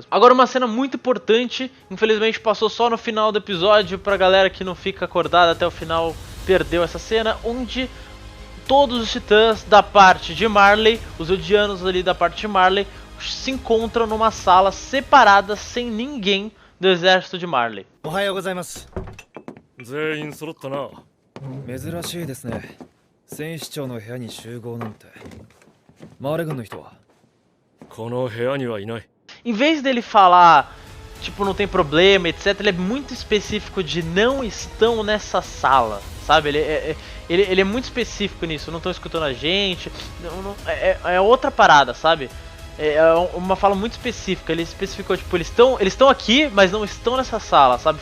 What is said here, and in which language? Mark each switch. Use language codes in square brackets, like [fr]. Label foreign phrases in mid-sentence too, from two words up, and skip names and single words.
[pt] Agora uma cena muito importante, infelizmente passou só no final do episódio, pra galera que não fica acordada até o final, perdeu essa cena, onde todos os titãs da parte de Marley, os Eldianos ali da parte de Marley, se encontram numa sala separada, sem ninguém do exército de Marley. [ja] おはようございます。全員揃ったな。珍しいですね。戦士長の部屋に集合なんて。マーレ軍の人はこの部屋にはいない。 [pt] Em vez dele falar, tipo, não tem problema, etc, ele é muito específico de não estão nessa sala, sabe? Ele é muito específico nisso, não estão escutando a gente, é outra parada, sabe? É uma fala muito específica, ele especificou, tipo, eles estão aqui, mas não estão nessa sala, sabe?